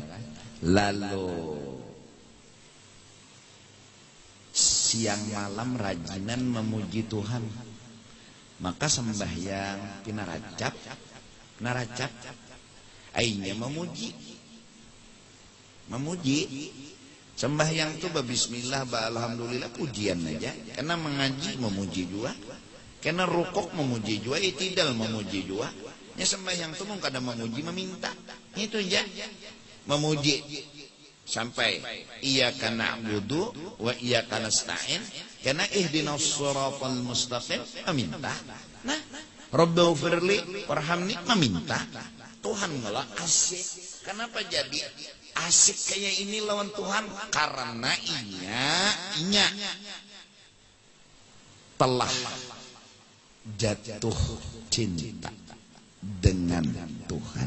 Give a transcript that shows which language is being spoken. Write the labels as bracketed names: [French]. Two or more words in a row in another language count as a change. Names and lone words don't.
[Banjar] Lalu siang malam rajinan memuji Tuhan, maka sembahyang pinaracap ainya memuji sembahyang tuh [Arabic] بسم الله الحمد لله [Banjar] pujian aja, karena mengaji memuji juga, karena rukuk memuji juga, itidal memuji juga. Ya sembahyang tuh mung kada memuji, meminta itu aja, memuji sampai [Arabic] إياك نعبد وإياك نستعين, karena اهدنا الصراط المستقيم meminta. [Banjar] Nah, [Arabic] رب اغفر لي وارحمني [Banjar] meminta. Tuhan malah asik. Kenapa jadi asik kayak ini lawan Tuhan? Karena inya telah jatuh cinta dengan Tuhan.